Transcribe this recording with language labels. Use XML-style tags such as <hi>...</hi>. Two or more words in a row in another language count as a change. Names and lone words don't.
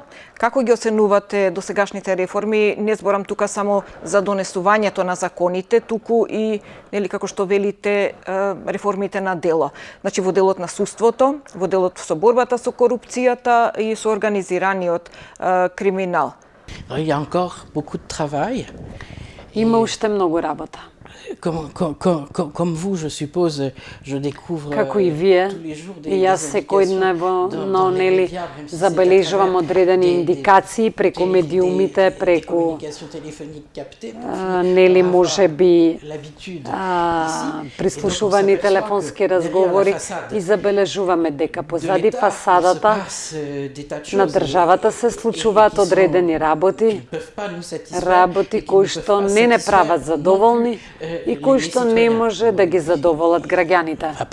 <mk>Како ги оценувате досегашните реформи? Не зборам тука само за донесувањето на законите, туку и, нели, како што велите, реформите на дело. Значи, во делот на судството, во делот со борбата со корупцијата и со организираниот криминал.</mk> <fr>Il y a encore beaucoup de travail.</fr> <mk>Има уште многу работа.</mk> <fr>Comme vous, je suppose, je découvre</fr> <mk>Како и вие, и јас секојдневно нели забележувам одредени индикации преку медиумите, преку нели можеби прислушувани телефонски разговори и забележуваме дека позади фасадата на државата се случуваат одредени работи кои што не прават задоволни и кои што не може да ги задоволат граѓаните.</mk>